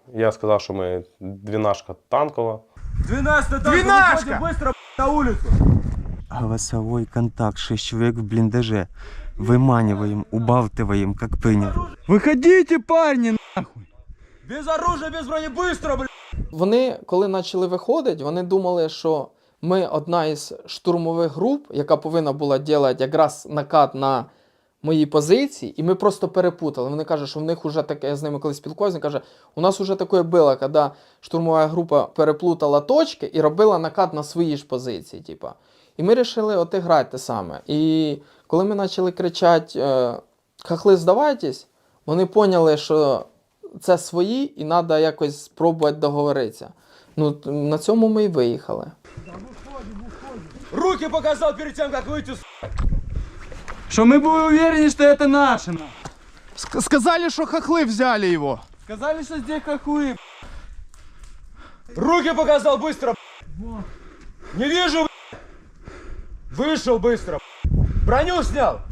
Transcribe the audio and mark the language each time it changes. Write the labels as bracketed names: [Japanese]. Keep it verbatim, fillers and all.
[Russian] Я сказал, что мы двенашка Танкова. Двенашка Танкова, выходим быстро на улицу. Голосовой контакт, шесть человек в блиндаже. Выманиваем, убалтываем, как принял. Выходите, парни, нахуй. Без оружия, без брони, быстро, блядь. [Ukrainian] Вони, коли почали виходити, вони думали, що ми одна із штурмових груп, яка повинна була робити якраз накат на мої позиції, і ми просто перепутали. Вони кажуть, що в них уже таке, я з ними колись спілкуюся, вони кажуть, у нас уже таке було, коли штурмова група переплутала точки і робила накат на свої ж позиції, типа. І ми вирішили отіграти те саме. І коли ми почали кричати «Хохли, здавайтесь!», вони поняли, що це свої і треба якось спробувати договоритися. Ну, на цьому ми і виїхали. Руки показав перед тим, як вийти, [Russian] Что мы были уверены, что это наше. Сказали, что хохлы взяли его. Сказали, что здесь хохлы. Руки показал быстро. Не вижу. Вышел быстро. Броню снял.